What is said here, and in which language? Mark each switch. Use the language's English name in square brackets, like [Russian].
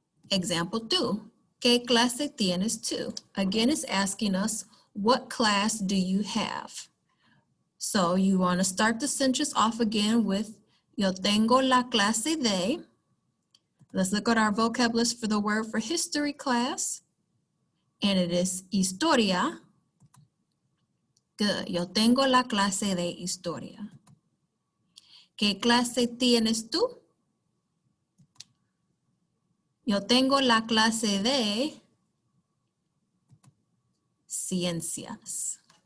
[English] Example 2, [Spanish] ¿qué clase tienes tú? [English] Again, it's asking us, what class do you have? So you want to start the sentence off again with, [Spanish] yo tengo la clase de. [English] Let's look at our vocab list for the word for history class, and it is historia. Good. [Spanish] Yo tengo la clase de historia. ¿Qué clase tienes tú? Yo tengo la clase de ciencias.